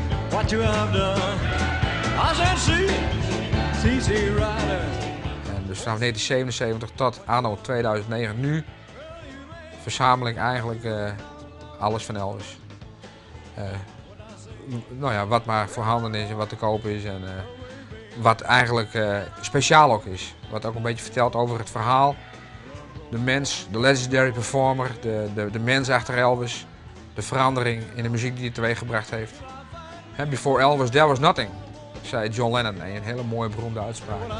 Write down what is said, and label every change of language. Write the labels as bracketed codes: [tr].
[en] What you have done, I said see, Rider. [nl] En dus vanaf 1977 tot anno 2009 nu verzamel ik eigenlijk alles van Elvis. Nou ja, wat maar voorhanden is en wat te kopen is en wat eigenlijk speciaal ook is. Wat ook een beetje vertelt over het verhaal. De mens, de [en] legendary performer, [nl] de mens achter Elvis. De verandering in de muziek die hij teweeggebracht heeft. [en] Before Elvis, there was nothing, zei John Lennon. [nl] Een hele mooie beroemde uitspraak.